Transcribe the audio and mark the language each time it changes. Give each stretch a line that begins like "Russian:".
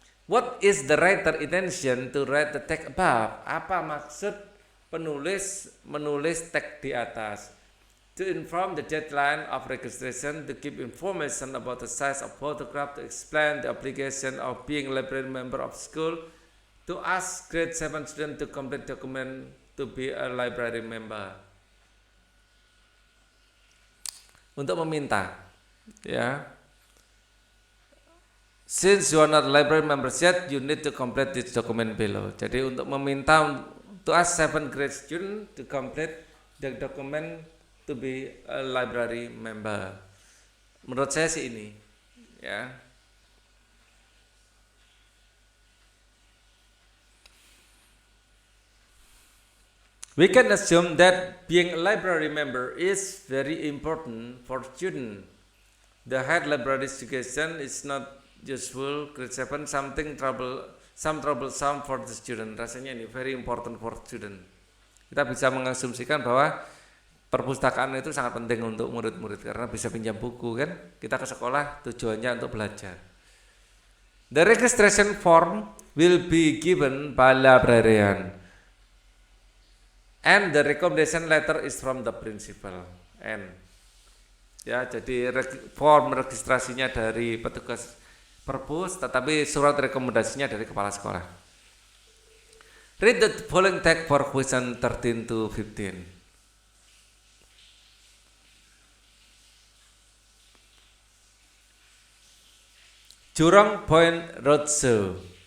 English: What is the writer intention to write the text above?
Indonesian: Apa maksud penulis menulis teks di atas?
English: To inform the deadline of registration, to give information about the size of photograph, to explain the obligation of being a library member of school, to ask grade 7 student to complete document to be a library member.
Indonesian: Untuk meminta, ya.
English: Since you are not library members yet, you need to complete this document below.
Indonesian: Jadi untuk meminta
English: to ask 7 grade student to complete the document to be a library member.
Indonesian: Menurut saya sih ini, ya.
English: We can assume that being a library member is very important for student. The head library education is not useful, grade 7 some troublesome for the student.
Indonesian: Rasanya ini
English: very important for student.
Indonesian: Kita bisa mengasumsikan bahwa perpustakaan itu sangat penting untuk murid-murid karena bisa pinjam buku kan. Kita ke sekolah tujuannya untuk belajar.
English: The registration form will be given by librarian and the recommendation letter is from the principal.
Indonesian: And ya, jadi form registrasinya dari petugas perpus, tetapi surat rekomendasinya dari kepala sekolah.
English: Read the following text for question 13 to 15. Jurong Point Roadshow.